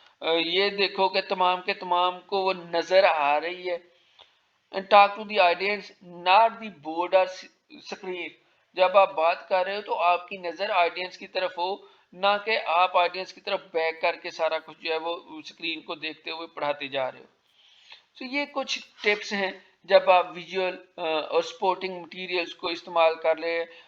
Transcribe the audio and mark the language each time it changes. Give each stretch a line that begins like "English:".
Urdu: یہ دیکھو کہ تمام کے تمام کو وہ نظر آ رہی ہے.
English: And talk to the audience, not the board or screen.
Urdu: جب آپ بات کر رہے ہو تو آپ کی نظر آڈینس کی طرف ہو, نہ کہ آپ آڈینس کی طرف بیک کر کے سارا کچھ جو ہے وہ سکرین کو دیکھتے ہوئے پڑھاتے جا رہے ہو. تو یہ کچھ ٹپس ہیں جب آپ ویژول اور سپورٹنگ مٹیریلز کو استعمال کر رہے ہیں.